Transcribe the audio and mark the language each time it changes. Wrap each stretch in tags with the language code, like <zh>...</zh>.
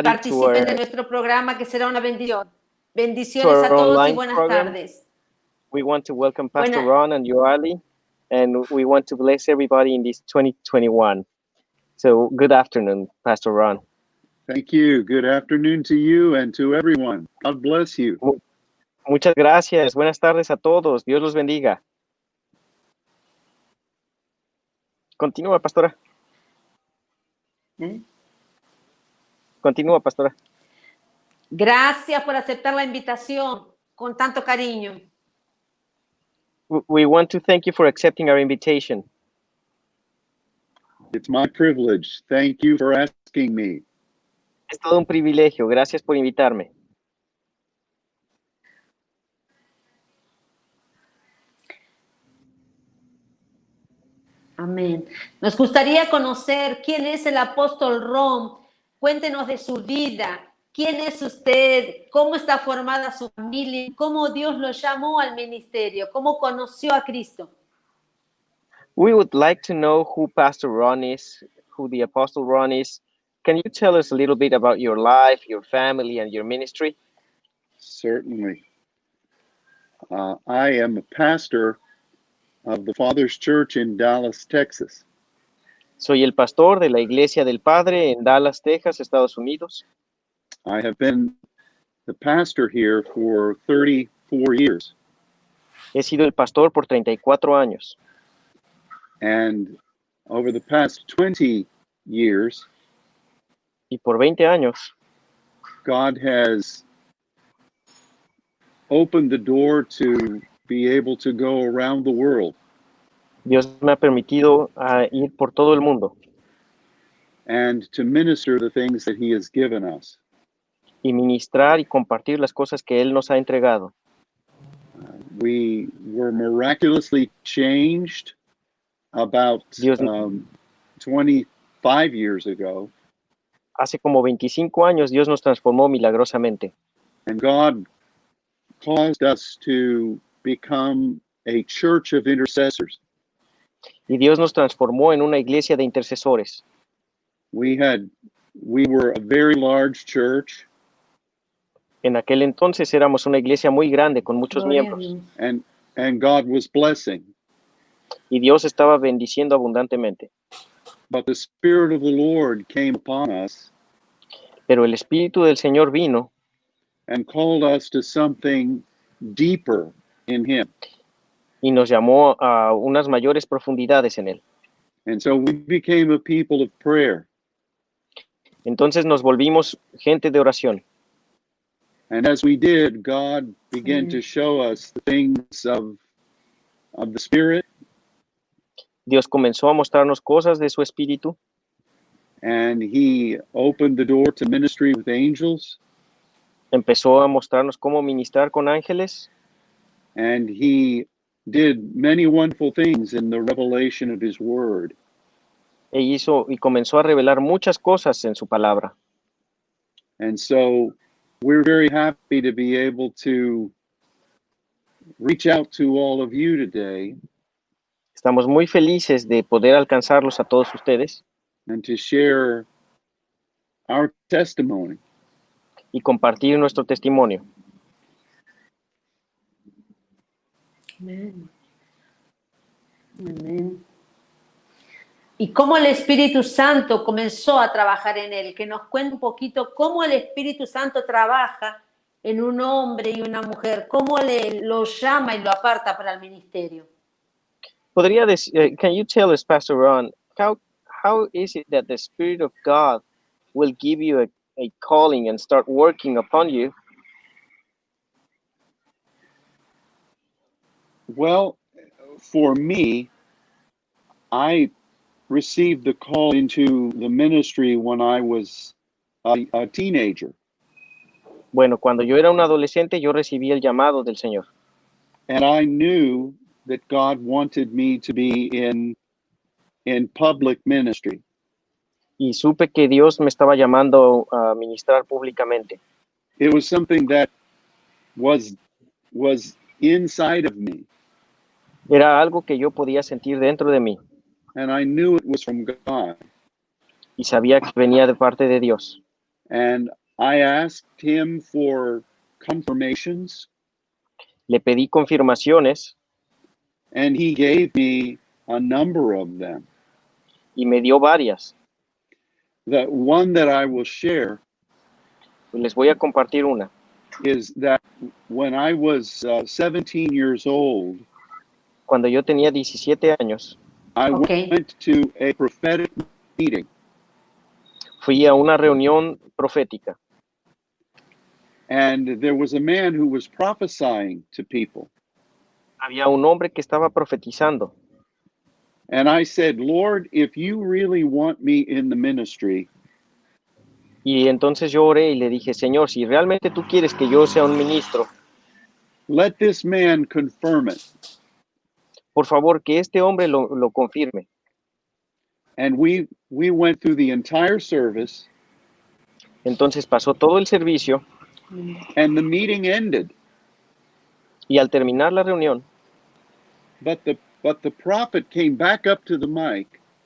<es>y participen de nuestro programa, que será una bendición. Bendiciones a todos y buenas tardes.</es> <en>We want to welcome Pastor Ron and Yoali, and we want to bless everybody in this 2021. So, good afternoon, Pastor Ron. Thank you. Good afternoon to you and to everyone. God bless you.</en> <es>Muchas gracias. Buenas tardes a todos. Dios los bendiga. Continúa, pastora. Continúa, pastora. Gracias por aceptar la invitación con tanto cariño.</es> <en>We want to thank you for accepting our invitation. It's my privilege. Thank you for asking me.</en> <es>Es todo un privilegio. Gracias por invitarme. Amén. Nos gustaría conocer quién es el apóstol Ron. Cuéntenos de su vida. ¿Quién es usted? ¿Cómo está formada su familia? ¿Cómo Dios lo llamó al ministerio? ¿Cómo conoció a Cristo?</es> <en>We would like to know who Pastor Ron is, who the Apostle Ron is. Can you tell us a little bit about your life, your family, and your ministry? Certainly. I am a pastor of the Father's Church in Dallas, Texas.</en> <es>Soy el pastor de la Iglesia del Padre en Dallas, Texas, Estados Unidos.</es> <en>I have been the pastor here for 34 years.</en> <es>He sido el pastor por 34 años.</es> <en>And over the past 20 years,</en> <es>y por 20 años,</es> <en>God has opened the door to be able to go around the world.</en> <es>Dios me ha permitido ir por todo el mundo.</es> <en>And to minister the things that He has given us.</en> <es>Y ministrar y compartir las cosas que Él nos ha entregado.</es> <en>We were miraculously changed about 25 years ago.</en> <es>Hace como 25 años Dios nos transformó milagrosamente.</es> <en>And God caused us to become a church of intercessors.</en> <es>Y Dios nos transformó en una iglesia de intercesores.</es> <en>We were a very large church.</en> <es>En aquel entonces éramos una iglesia muy grande con muchos miembros.</es> <en>And God was blessing.</en> <es>Y Dios estaba bendiciendo abundantemente.</es> <en>But the Spirit of the Lord came upon us.</en> <es>Pero el Espíritu del Señor vino.</es> <en>And called us to something deeper in Him.</en> <es>Y nos llamó a unas mayores profundidades en Él.</es> <en>And so we became a people of prayer.</en> <es>Entonces nos volvimos gente de oración.</es> <en>And as we did, God began to show us the things of the Spirit.</en> <es>Dios comenzó a mostrarnos cosas de su Espíritu.</es> <en>And He opened the door to ministry with angels.</en> <es>Empezó a mostrarnos cómo ministrar con ángeles.</es> <en>And He did many wonderful things in the revelation of His Word.</en> <es>Y comenzó a revelar muchas cosas en su palabra.</es> <en>And so we're very happy to be able to reach out to all of you today.</en> <es>Estamos muy felices de poder alcanzarlos a todos ustedes.</es> <en>And to share our testimony.</en> <es>Y compartir nuestro testimonio. Amén. Amén. Y cómo el Espíritu Santo comenzó a trabajar en él. Que nos cuente un poquito cómo el Espíritu Santo trabaja en un hombre y una mujer. Cómo lo llama y lo aparta para el ministerio. Podría decir,</es> <en>can you tell us, Pastor Ron, how is it that the Spirit of God will give you a calling and start working upon you? Well, for me, I received the call into the ministry when I was a teenager.</en> <es>Bueno, cuando yo era un adolescente, yo recibí el llamado del Señor.</es> <en>And I knew that God wanted me to be in public ministry.</en> <es>Y supe que Dios me estaba llamando a ministrar públicamente.</es> <en>It was something that was inside of me,</en> <es>Era algo que yo podía sentir dentro de mí</es> <en>and I knew it was from God.</en> <es>y sabía que venía de parte de Dios.</es> <en>And I asked him for confirmations,</en> <es>Le pedí confirmaciones</es> <en>and he gave me a number of them.</en> <es>y me dio varias.</es> <en>The one that I will share</en> <es>Y les voy a compartir una.</es> <en>is that when I was 17 years old,</en> <es>Cuando yo tenía 17 años,</es> <en>I Okay. went to a prophetic meeting,</en> <es>fui a una reunión profética</es> <en>and there was a man who was prophesying to people.</en> <es>había un hombre que estaba profetizando.</es> <en>And I said, Lord, if you really want me in the ministry,</en> <es>Y entonces yo oré y le dije, Señor, si realmente tú quieres que yo sea un ministro,</es> <en>let this man confirm it.</en> <es>por favor, que este hombre lo confirme.</es> <en>And we went through the entire service,</en> <es>Entonces pasó todo el servicio</es> <en>and the meeting ended.</en> <es>y al terminar la reunión,</es> <en>But the prophet came back up to the mic</en>